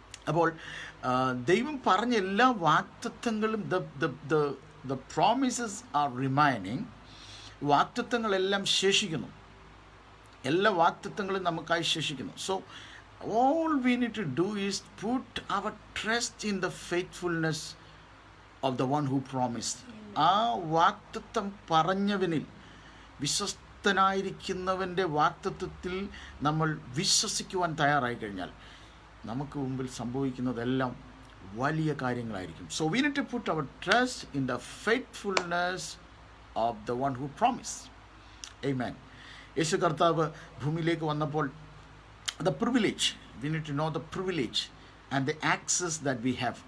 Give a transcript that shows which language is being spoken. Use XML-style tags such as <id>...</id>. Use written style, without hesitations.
<ml>അപ്പോൾ ദൈവം പറഞ്ഞ എല്ലാ വാഗ്ദത്തങ്ങളും,</ml> <en>the promises are remaining,</en> <ml>വാഗ്ദത്തങ്ങളെല്ലാം ശേഷിക്കുന്നു, എല്ലാ വാഗ്ദത്തങ്ങളും നമുക്കായി ശേഷിക്കുന്നു.</ml> <en>So all we need to do is put our trust in the faithfulness of the one who promised.</en> <ml>ആ വാഗ്ദത്തം പറഞ്ഞവനിൽ, വിശ്വസ്തനായിരിക്കുന്നവൻ്റെ വാഗ്ദത്തത്തിൽ നമ്മൾ വിശ്വസിക്കുവാൻ തയ്യാറായി കഴിഞ്ഞാൽ നമുക്ക് മുമ്പിൽ സംഭവിക്കുന്നതെല്ലാം വലിയ കാര്യങ്ങളായിരിക്കും.</ml> <en>So we need to put our trust in the faithfulness of the one who promised. Amen.</en> <ml>യേശു കർത്താവ് ഭൂമിയിലേക്ക് വന്നപ്പോൾ</ml> <en>the privilege, we need to know the privilege and the access that we have.</en>